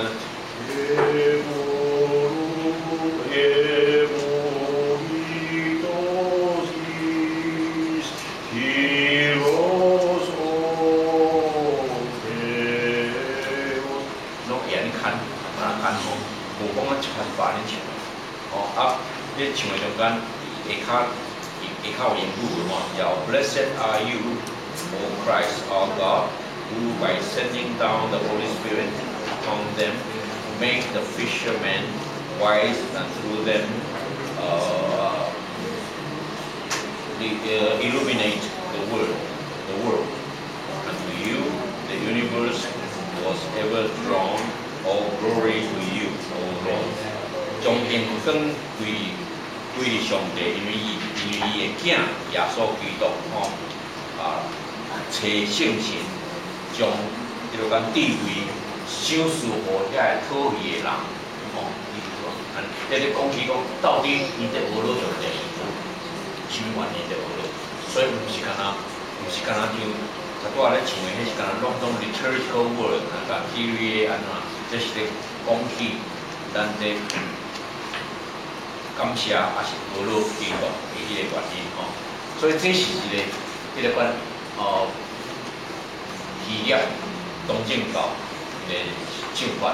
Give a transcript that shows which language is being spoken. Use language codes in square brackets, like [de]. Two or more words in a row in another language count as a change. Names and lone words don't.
[nan] 拢严看，看吼，无讲啊一拍一百恁唱，啊。你唱的中间，下骹有音符的嘛，叫 [en] Blessed are you, O Christ our God, who by sending down the Holy Spirit upon them, make the fishermen wise and through them illuminate the world. And to you, the universe was ever drawn. All glory to you, O Lord. [nan] 将荣光归于上帝，因为伊的囝耶稣基督吼找圣神，将迄落讲智慧赏赐互遐个讨伊的人吼。在咧讲起讲，到底伊在学罗上帝什么原因在学罗？所以毋是干那就才拄仔咧唱的，迄是干那拢 [en] liturgical word， [nan] 甲 Kyrie 安怎，这是咧讲起咱这。感谢也是学罗基督的迄个原因吼，所以这是一个迄个款纪念东正教的唱法。